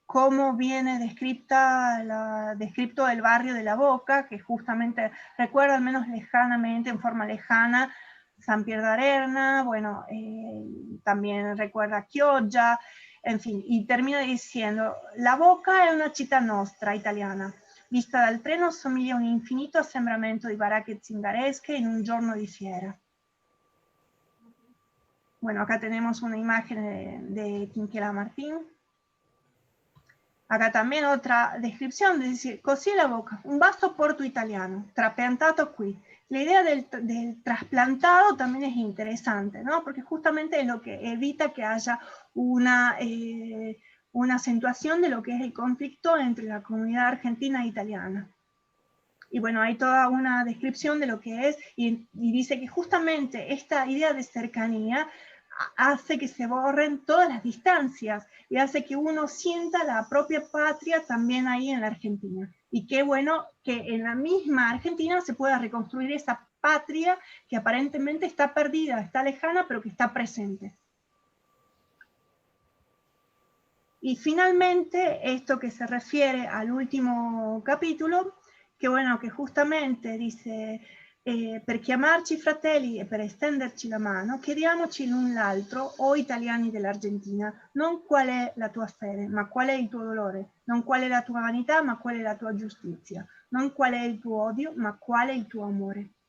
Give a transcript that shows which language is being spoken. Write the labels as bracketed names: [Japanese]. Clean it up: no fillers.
[Spanish] cómo viene descripto el barrio de [Italian] La Boca, que justamente recuerda, al menos lejanamente, en forma lejana, San Pier d'Arena, bueno, también recuerda Chioggia, en fin, y termina dicendo: La Boca è una città nostra, italiana. Vista dal treno somiglia a un infinito assembramento di baracche zingaresche in un giorno di fiera. [Spanish] Bueno, acá tenemos una imagen de Quinquela Martín. Acá también otra descripción, es decir, [Italian] così La Boca, un vasto porto italiano, trapiantato qui. [Spanish] La idea del trasplantado también es interesante, ¿no? Porque justamente es lo que evita que haya una acentuación de lo que es el conflicto entre la comunidad argentina e italiana. Y bueno, hay toda una descripción de lo que es, y dice que justamente esta idea de cercanía hace que se borren todas las distancias y hace que uno sienta la propia patria también ahí en la Argentina. Y qué bueno que en la misma Argentina se pueda reconstruir esa patria que aparentemente está perdida, está lejana, pero que está presente. Y finalmente, esto que se refiere al último capítulo, che bueno, che justamente dice [Italian] per chiamarci fratelli e per estenderci la mano, chiediamoci l'un l'altro, o italiani dell'Argentina, non qual è la tua fede, ma qual è il tuo dolore, non qual è la tua vanità, ma qual è la tua giustizia, non qual è il tuo odio, ma qual è il tuo amore.